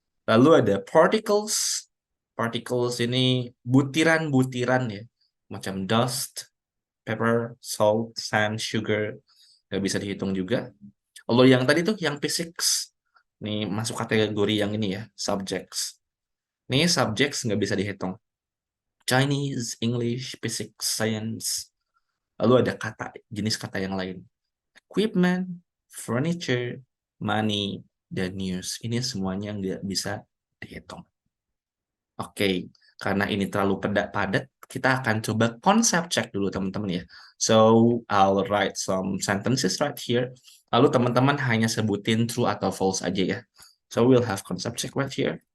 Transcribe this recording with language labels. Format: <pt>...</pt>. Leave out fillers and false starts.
<id>Lalu ada particles. Particles ini butiran-butiran ya. Macam dust, pepper, salt, sand, sugar. Nggak bisa dihitung juga. Lalu yang tadi tuh, yang physics. Ini masuk kategori yang ini ya, subjects. Ini subjects nggak bisa dihitung. Chinese, English, physics, science. Lalu ada jenis kata yang lain. Equipment, furniture, money, dan news. Ini semuanya nggak bisa dihitung. Oke, karena ini terlalu padat, kita akan coba konsep check dulu teman-teman ya.</id> <en>So, I'll write some sentences right here.</en> <id>Lalu teman-teman hanya sebutin true atau false aja ya.</id> <en>So, we'll have concept check right here.</en>